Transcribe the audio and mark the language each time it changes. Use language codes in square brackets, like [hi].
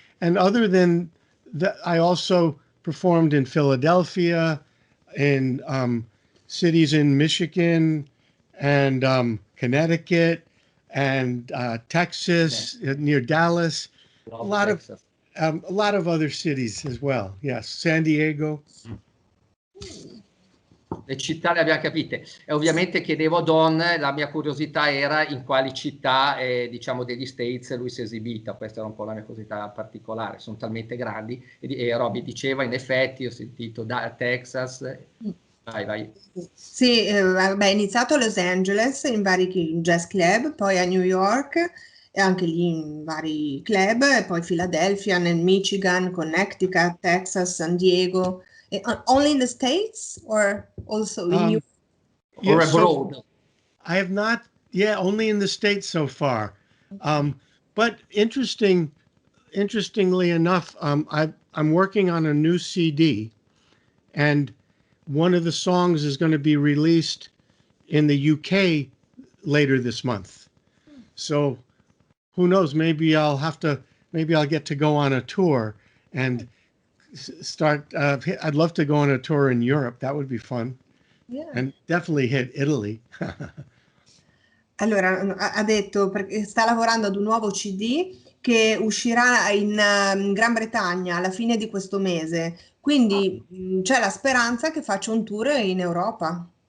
[en] And other than that, I also performed in Philadelphia, in cities in Michigan and Connecticut and Texas, near Dallas. A lot of other cities as well. Yes, San Diego. [it] Le città le abbiamo capite. E ovviamente chiedevo a Don, la mia curiosità era in quali città, diciamo, degli States lui si è esibita. Questa era un po' la mia curiosità particolare. Sono talmente grandi. E Roby diceva, in effetti, ho sentito da Texas. Vai. Sì, ha iniziato a Los Angeles in vari jazz club, poi a New York e anche lì in vari club, e poi Philadelphia, nel Michigan, Connecticut, Texas, San Diego. [en] Only in the States or also in Europe? Or abroad? I have not, only in the States so far. But interestingly enough, I'm working on a new CD, and one of the songs is going to be released in the UK later this month. So who knows, maybe I'll get to go on a tour and start. I'd love to go on a tour in Europe. That would be fun. Yeah. And definitely hit Italy. [it] Allora, ha detto perché sta lavorando ad un nuovo CD che uscirà in Gran Bretagna alla fine di questo mese. Quindi c'è la speranza che faccia un tour in Europa.